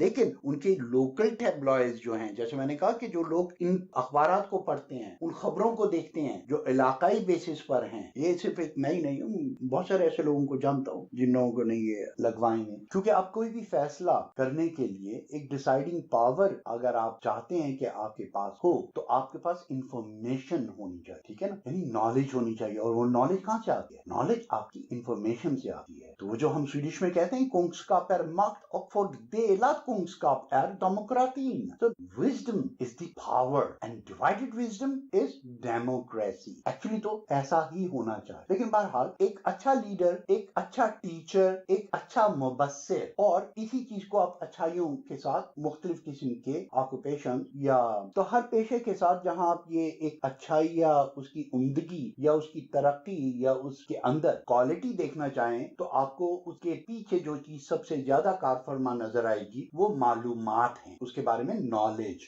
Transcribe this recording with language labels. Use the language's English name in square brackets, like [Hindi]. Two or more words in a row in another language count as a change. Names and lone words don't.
[Urdu] لیکن ان کے [English] local tabloids [Urdu] جو ہیں، جیسے میں نے کہا کہ جو لوگ ان اخبارات کو پڑھتے ہیں، ان خبروں کو دیکھتے ہیں جو علاقائی بیسس پر ہیں، یہ صرف ایک میں ہی نہیں ہوں، بہت سارے ایسے لوگوں کو جانتا ہوں جن لوگوں کو نہیں یہ لگوائے ہیں. کیونکہ آپ کوئی بھی فیصلہ کرنے کے لیے ایک [English] deciding power [Urdu] اگر آپ چاہتے ہیں کہ آپ کے پاس ہو، تو آپ کے پاس انفارمیشن ہونی چاہیے، ٹھیک ہے نا? یعنی نالج ہونی چاہیے، اور وہ نالج کہاں سے آتی ہے؟ نالج آپ کی انفارمیشن سے آتی ہے. تو وہ جو ہم سویڈش میں کہتے ہیں [Swedish] kunskap är makt och för delad kunskap är demokratin. [English] So wisdom is the power and divided wisdom is democracy. [Urdu] Actually تو ایسا ہی ہونا چاہیے، لیکن بہرحال ایک اچھا لیڈر، ایک اچھا ٹیچر، ایک اچھا مبصر، اور اسی چیز کو آپ اچھائیوں کے ساتھ مختلف قسم کے آکیوپیشن یا تو ہر پیشے کے ساتھ جہاں آپ یہ ایک اچھائی یا اس کی عمدگی یا اس کی ترقی یا اس کے اندر کوالٹی دیکھنا چاہیں، تو آپ کو اس کے پیچھے جو چیز سب سے زیادہ کارفرما نظر آئے گی وہ معلومات ہے، اس کے بارے میں نالج.